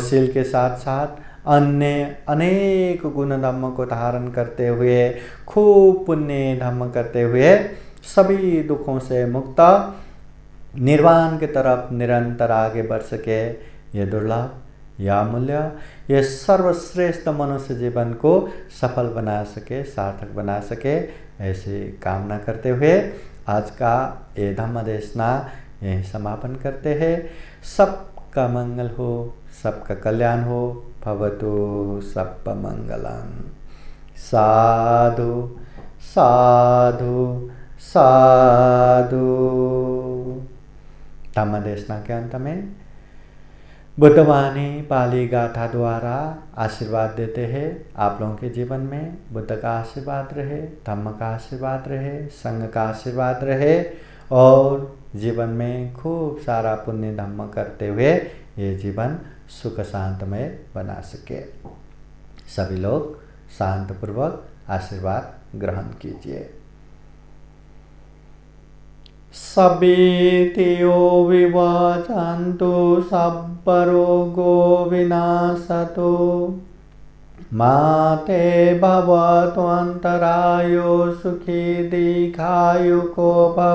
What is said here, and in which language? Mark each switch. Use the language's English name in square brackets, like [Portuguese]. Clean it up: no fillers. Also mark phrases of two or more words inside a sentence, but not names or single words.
[Hindi] शील के साथ साथ अन्य अनेक गुण धर्म को धारण करते हुए, खूब पुण्य धर्म करते हुए, सभी दुखों से मुक्त निर्वाण की तरफ निरंतर आगे बढ़ सके, ये दुर्लभ या मूल्य, ये सर्वश्रेष्ठ मनुष्य जीवन को सफल बना सके, सार्थक बना सके, ऐसी कामना करते हुए आज का ये धम्म देशना यही समापन करते हैं। सबका मंगल हो, सबका कल्याण हो। [Pali] भवतु सबका मंगलम। [Hindi] साधु साधु साधु। धम्म देशना के अंत में बुद्धवाणी पाली गाथा द्वारा आशीर्वाद देते हैं। आप लोगों के जीवन में बुद्ध का आशीर्वाद रहे, धम्म का आशीर्वाद रहे, संघ का आशीर्वाद रहे और जीवन में खूब सारा पुण्य धम्म करते हुए ये जीवन सुख शांतमय बना सके। सभी लोग शांतपूर्वक आशीर्वाद ग्रहण कीजिए। [Pali] सभीतियो विवाचन्तु सब्बरोगो विनाशतो माते भवतु अन्तरायो सुखी दीर्घायुको भव।